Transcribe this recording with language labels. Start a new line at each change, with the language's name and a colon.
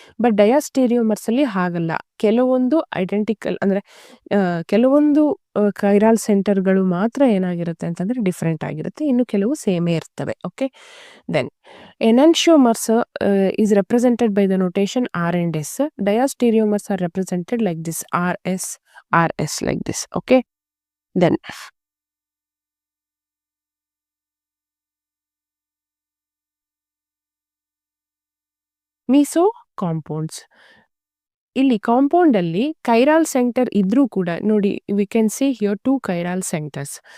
Kannada: But ಡಯಾಸ್ಟೀರಿಯೋಮರ್ಸಲ್ಲಿ ಹಾಗಲ್ಲ, ಕೆಲವೊಂದು identical ಅಂದರೆ ಕೆಲವೊಂದು ಕೈರಾಲ್ ಸೆಂಟರ್ಗಳು ಮಾತ್ರ ಏನಾಗಿರುತ್ತೆ ಅಂತಂದರೆ ಡಿಫ್ರೆಂಟ್ ಆಗಿರುತ್ತೆ, ಇನ್ನು ಕೆಲವು ಸೇಮೇ ಇರ್ತವೆ.
English: Okay, then enantiomers is represented by the notation R and S. Diastereomers are represented like this, RS like this. Okay, then meso compounds.
Kannada: ಇಲ್ಲಿ ಕಾಂಪೌಂಡಲ್ಲಿ ಕೈರಾಲ್ ಸೆಂಟರ್ ಇದ್ರೂ ಕೂಡ ನೋಡಿ,
English: we can see here
Kannada: 2 ಕೈರಾಲ್ centres.